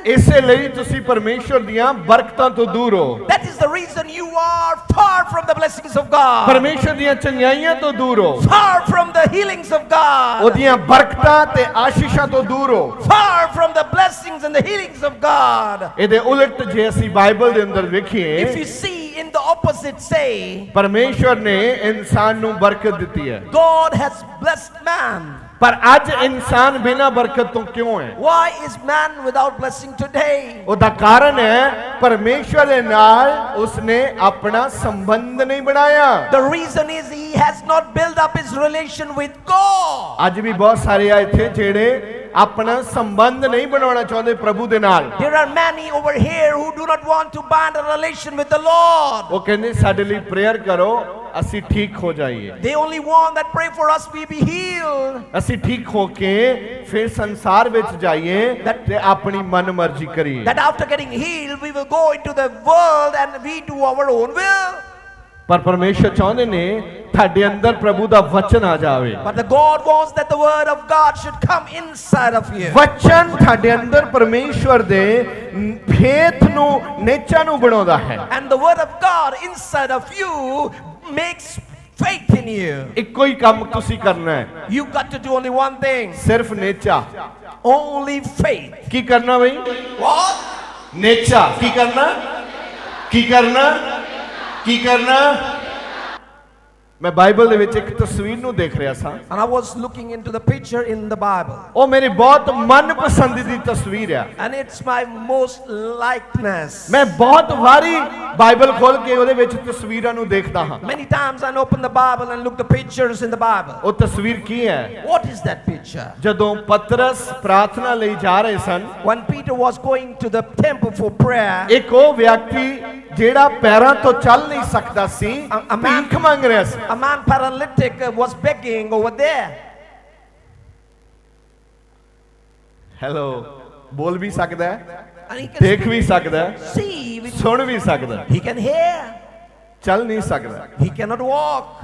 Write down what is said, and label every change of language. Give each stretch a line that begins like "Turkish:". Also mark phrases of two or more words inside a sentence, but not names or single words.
Punjabi: ਇਸੇ ਲਈ ਤੁਸੀਂ ਪਰਮੇਸ਼ਰ ਦੀਆਂ ਬਰਕਤਾਂ ਤੋਂ ਦੂਰ ਹੋ।
English: that is the reason you are far from the blessings of God.
Punjabi: ਪਰਮੇਸ਼ਰ ਦੀਆਂ ਚੰਗਿਆਈਆਂ ਤੋਂ ਦੂਰ ਹੋ।
English: Far from the healings of God.
Punjabi: ਉਹਦੀਆਂ ਬਰਕਤਾਂ ਤੇ ਆਸ਼ੀਸ਼ਾਂ ਤੋਂ ਦੂਰ ਹੋ।
English: Far from the blessings and the healings of God.
Punjabi: ਇਹਦੇ ਉਲਟ ਜੇ ਅਸੀਂ ਬਾਈਬਲ ਦੇ ਅੰਦਰ
English: If
Punjabi: ਵੇਖੀਏ,
English: you see in the opposite say,
Punjabi: ਪਰਮੇਸ਼ਵਰ ਨੇ ਇਨਸਾਨ ਨੂੰ ਬਰਕਤ ਦਿੱਤੀ ਹੈ,
English: God has blessed man.
Punjabi: ਪਰ ਅੱਜ ਇਨਸਾਨ ਬਿਨਾਂ ਬਰਕਤ ਤੋਂ ਕਿਉਂ ਹੈ?
English: Why is man without blessing today?
Punjabi: ਉਹਦਾ ਕਾਰਨ ਹੈ ਪਰਮੇਸ਼ਵਰ ਦੇ ਨਾਲ ਉਸਨੇ ਆਪਣਾ ਸੰਬੰਧ ਨਹੀਂ ਬਣਾਇਆ।
English: The reason is he has not built up his relation with God.
Punjabi: ਅੱਜ ਵੀ ਬਹੁਤ ਸਾਰੇ ਆ ਇੱਥੇ ਜਿਹੜੇ ਆਪਣਾ ਸੰਬੰਧ ਨਹੀਂ ਬਣਾਉਣਾ ਚਾਹੁੰਦੇ ਪ੍ਰਭੂ ਦੇ ਨਾਲ।
English: There are many over here who do not want to bind a relation with the Lord.
Punjabi: ਉਹ ਕਹਿੰਦੇ ਸਾਡੇ ਲਈ ਪ੍ਰੇਅਰ ਕਰੋ, ਅਸੀਂ ਠੀਕ ਹੋ ਜਾਈਏ।
English: They only want that pray for us we be healed.
Punjabi: ਅਸੀਂ ਠੀਕ ਹੋ ਕੇ ਫਿਰ ਸੰਸਾਰ ਵਿੱਚ ਜਾਈਏ ਤੇ ਆਪਣੀ ਮਨਮਰਜ਼ੀ ਕਰੀਏ।
English: That after getting healed we will go into the world and we do our own will.
Punjabi: ਪਰ ਪਰਮੇਸ਼ਰ ਚਾਹੁੰਦੇ ਨੇ ਤੁਹਾਡੇ ਅੰਦਰ ਪ੍ਰਭੂ ਦਾ ਵਚਨ ਆ ਜਾਵੇ।
English: But the God wants that the word of God should come inside of you.
Punjabi: ਵਚਨ ਤੁਹਾਡੇ ਅੰਦਰ ਪਰਮੇਸ਼ਵਰ ਦੇ ਫੇਥ ਨੂੰ, ਨੇਚਾ ਨੂੰ ਬਣਾਉਂਦਾ ਹੈ।
English: And the word of God inside of you makes faith in you.
Punjabi: ਇੱਕੋ ਹੀ ਕੰਮ ਤੁਸੀਂ ਕਰਨਾ ਹੈ,
English: You've got to do only one thing.
Punjabi: ਸਿਰਫ ਨੇਚਾ।
English: Only faith.
Punjabi: ਕੀ ਕਰਨਾ ਬਈ?
English: What?
Punjabi: ਨੇਚਾ। ਕੀ ਕਰਨਾ? ਕੀ ਕਰਨਾ? ਕੀ ਕਰਨਾ? ਮੈਂ ਬਾਈਬਲ ਦੇ ਵਿੱਚ ਇੱਕ ਤਸਵੀਰ ਨੂੰ ਦੇਖ ਰਿਹਾ ਸਾਂ।
English: And I was looking into the picture in the Bible.
Punjabi: ਉਹ ਮੇਰੀ ਬਹੁਤ ਮਨਪਸੰਦ ਦੀ ਤਸਵੀਰ ਆ।
English: And it's my most likeness.
Punjabi: ਮੈਂ ਬਹੁਤ ਵਾਰੀ ਬਾਈਬਲ ਖੋਲ ਕੇ ਉਹਦੇ ਵਿੱਚ ਤਸਵੀਰਾਂ ਨੂੰ ਦੇਖਦਾ ਹਾਂ।
English: Many times I open the Bible and look the pictures in the Bible.
Punjabi: ਉਹ ਤਸਵੀਰ ਕੀ ਹੈ?
English: What is that picture?
Punjabi: ਜਦੋਂ ਪਤਰਸ ਪ੍ਰਾਰਥਨਾ ਲਈ ਜਾ ਰਹੇ ਸਨ,
English: When Peter was going to the temple for prayer,
Punjabi: ਇੱਕ ਉਹ ਵਿਅਕਤੀ ਜਿਹੜਾ ਪੈਰਾਂ ਤੋਂ ਚੱਲ ਨਹੀਂ ਸਕਦਾ ਸੀ, ਭੀਖ ਮੰਗ ਰਿਹਾ ਸੀ।
English: a man paralytic was begging over there.
Punjabi: ਹੈਲੋ, ਬੋਲ ਵੀ ਸਕਦਾ ਹੈ,
English: And he can
Punjabi: ਦੇਖ ਵੀ ਸਕਦਾ ਹੈ,
English: see, with,
Punjabi: ਸੁਣ ਵੀ ਸਕਦਾ ਹੈ,
English: he can hear,
Punjabi: ਚੱਲ ਨਹੀਂ ਸਕਦਾ।
English: he cannot walk.